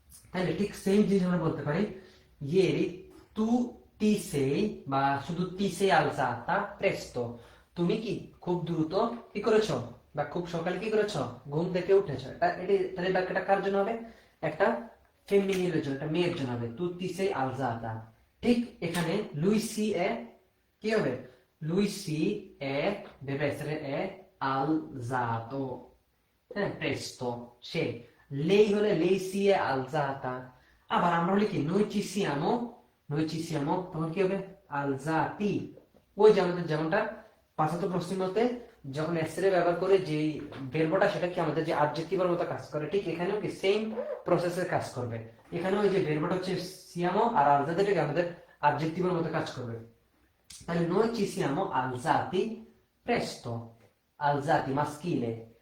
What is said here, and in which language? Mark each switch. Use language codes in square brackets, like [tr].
[bn] তাহলে ঠিক সেম জিনিস আমরা বলতে পারি, [it] ieri tu ti sei, [bn] বা শুধু [it] ti sei alzata presto, [bn] তুমি কি খুব দ্রুত কি করেছো, বা খুব সকালে কি করেছো, ঘুম থেকে উঠেছো। তাহলে বাক্যটা কার জন্য হবে, একটা ফেমিনিনের জন্য, একটা মেয়ের জন্য হবে, [it] tu ti sei alzata। [bn] ঠিক এখানে [it] lui si è [bn] কি হবে, [it] lui si è deve essere è alzato, [bn] হ্যাঁ [it] presto, [bn] সে, [it] lei [bn] হলে [it] lei si è alzata। [bn] আবার আমরা হলে কি [it] noi ci siamo, noi ci siamo [bn] তখন কি হবে [it] alzati। [bn] ওই যে আমাদের যেমনটা পাঁচাত্তর প্রশ্নের মধ্যে যখন এসরে ব্যবহার করে যে ভার্বটা, সেটা কি আমাদের যে অ্যাডজেক্টিভের মতো কাজ করে, ঠিক এখানেও কি সেম প্রসেসে কাজ করবে। এখানেও ওই যে ভার্বটা হচ্ছে siamo আর alzati কি আমাদের অ্যাডজেক্টিভের মতো কাজ করবে। তাহলে [it] noi ci siamo alzati presto, alzati maschile।